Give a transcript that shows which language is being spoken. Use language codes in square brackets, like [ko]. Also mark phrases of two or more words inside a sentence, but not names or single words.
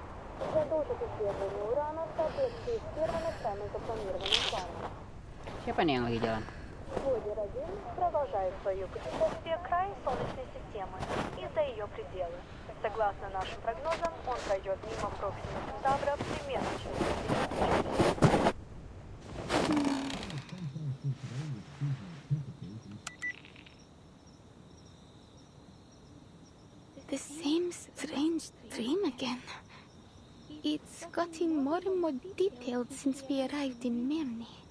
[ru] Продолжит исследование урана в соответствии с первоначально запланированным планом. [id] Siapa nih yang lagi jalan? [ru] Владимир-1 продолжает свое путешествие к краю Солнечной системы и за ее пределы. Согласно нашим прогнозам, он пройдет мимо Проксима Центавра примерно через 10 [en] The same strange dream again. It's gotten more and more detailed since we arrived in Mirny.